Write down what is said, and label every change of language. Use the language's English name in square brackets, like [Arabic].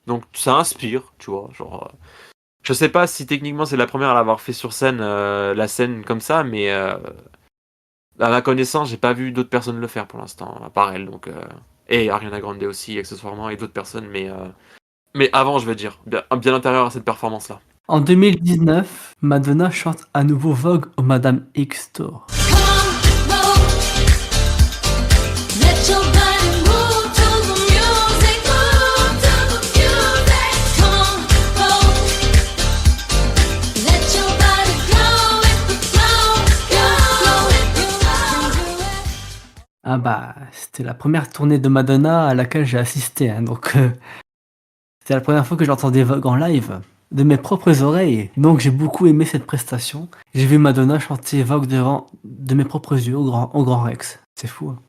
[French] Donc ça inspire, tu vois. Genre, je sais pas si techniquement c'est la première à l'avoir fait sur scène, la scène comme ça, mais à ma connaissance, j'ai pas vu d'autres personnes le faire pour l'instant, à part elle. Donc, et Ariana Grande aussi, accessoirement, et d'autres personnes, mais avant, je veux dire, bien antérieur à cette performance-là. En 2019, Madonna chante à nouveau Vogue au Madame X Tour. [English] Come on, let your body move to the music, move to the music. Come on, let your body go with the flow, go with the flow. [French] Ah bah, c'était la première tournée de Madonna à laquelle j'ai assisté, hein, donc c'était la première fois que j'entendais Vogue en live, de mes propres oreilles. Donc j'ai beaucoup aimé cette prestation. J'ai vu Madonna chanter Vogue devant de mes propres yeux au Grand Rex. C'est fou, hein.